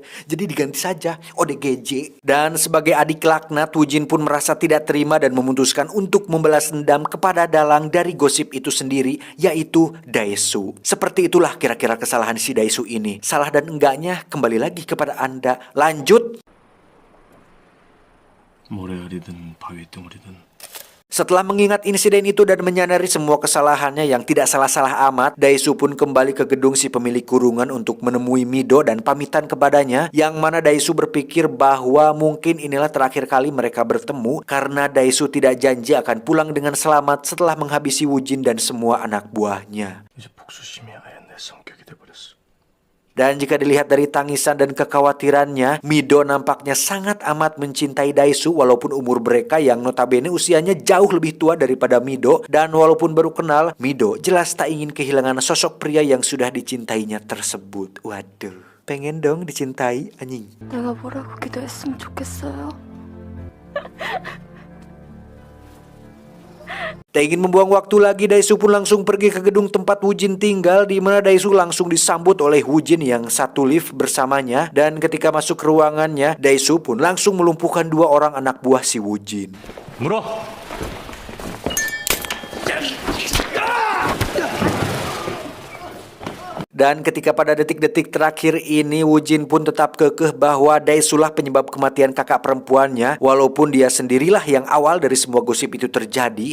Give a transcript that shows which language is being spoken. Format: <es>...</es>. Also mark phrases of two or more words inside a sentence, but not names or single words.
<id>Jadi diganti saja ODGJ. Dan sebagai adik laknat, Wujin pun merasa tidak terima dan memutuskan untuk membalas dendam kepada dalang dari gosip itu sendiri, yaitu Daesu. Seperti itulah kira-kira kesalahan si Daesu ini. Salah dan enggaknya kembali lagi kepada Anda. Lanjut.</id> <ko>모래알이든 바위덩어리든.</ko> <id>Setelah mengingat insiden itu dan menyadari semua kesalahannya yang tidak salah-salah amat, Daesu pun kembali ke gedung si pemilik kurungan untuk menemui Mido dan pamitan kepadanya, yang mana Daesu berpikir bahwa mungkin inilah terakhir kali mereka bertemu, karena Daesu tidak janji akan pulang dengan selamat setelah menghabisi Wujin dan semua anak buahnya.</id> <ko>이제 복수심이 아예 내 성격이 돼버렸어.</ko> <id>Dan jika dilihat dari tangisan dan kekhawatirannya, Mido nampaknya sangat amat mencintai Daesu walaupun umur mereka yang notabene usianya jauh lebih tua daripada Mido. Dan walaupun baru kenal, Mido jelas tak ingin kehilangan sosok pria yang sudah dicintainya tersebut. Waduh, pengen dong dicintai, anjing.</id> <ko>내가 뭐라고 기도했으면 좋겠어요.</ko> <id>Tak ingin membuang waktu lagi, Daesu pun langsung pergi ke gedung tempat Woo-jin tinggal, di mana Daesu langsung disambut oleh Woo-jin yang satu lift bersamanya. Dan ketika masuk ke ruangannya, Daesu pun langsung melumpuhkan 2 orang anak buah si Woo-jin.</id> <ko>물어.</ko> <id>Dan ketika pada detik-detik terakhir ini, Woo-jin pun tetap kekeh bahwa Daesu lah penyebab kematian kakak perempuannya, walaupun dia sendirilah yang awal dari semua gosip itu terjadi.</id>